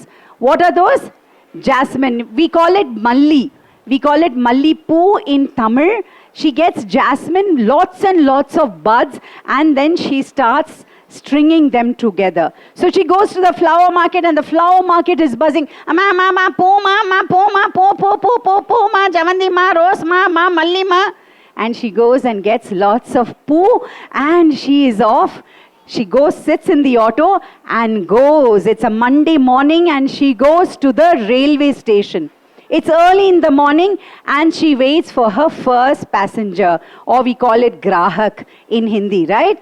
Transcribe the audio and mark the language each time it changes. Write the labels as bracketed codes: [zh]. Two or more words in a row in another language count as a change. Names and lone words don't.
[en] What are those? Jasmine. We call it Malli. We call it [ta] Malli Poo [en] in Tamil. She gets jasmine, lots and lots of buds, and then she starts stringing them together. So she goes to the flower market, and the flower market is buzzing. [ta] Ma, ma, ma, po, ma, po, ma, po, ma, javandi, ma, rose, ma, malli, ma. [en] And she goes and gets lots of poo, and she is off. She goes, sits in the auto, and goes. It's a Monday morning, and she goes to the railway station. It's early in the morning, and she waits for her first passenger, or we call it grahak in Hindi, right?